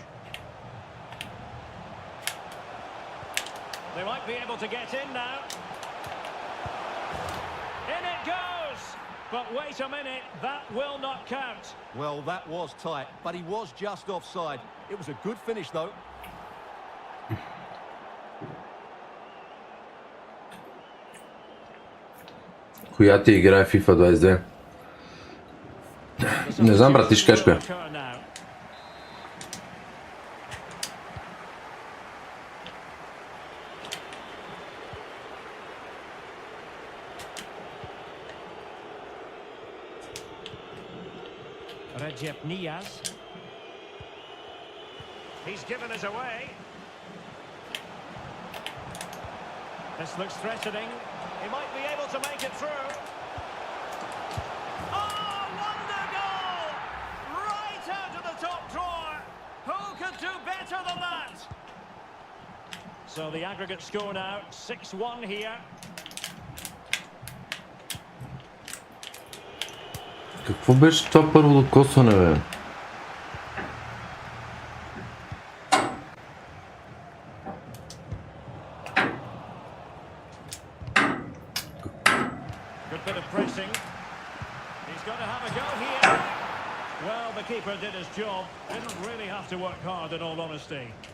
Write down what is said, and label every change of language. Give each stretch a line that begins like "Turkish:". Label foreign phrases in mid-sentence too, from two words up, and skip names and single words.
English: They might be able to get in now. In it goes! But wait a minute, that will not count. Well, that was tight, but he was just offside. It was a good finish, though.
Bulgarian: Коя ти играе FIFA 22? Не знам, брат, ти кажеш коя. Recep Niaz.
English: He's given us away. This looks threatening. He might be able to make it through. Oh, wonder goal! Right out of the top drawer. Who could do better than that? So the aggregate score now, 6-1 here.
Bulgarian: Какво беше това първо докосване, бе?
English: Good bit of pressing. He's got to have a go here. Well, the keeper did his job. Didn't really have to work hard, in all honesty.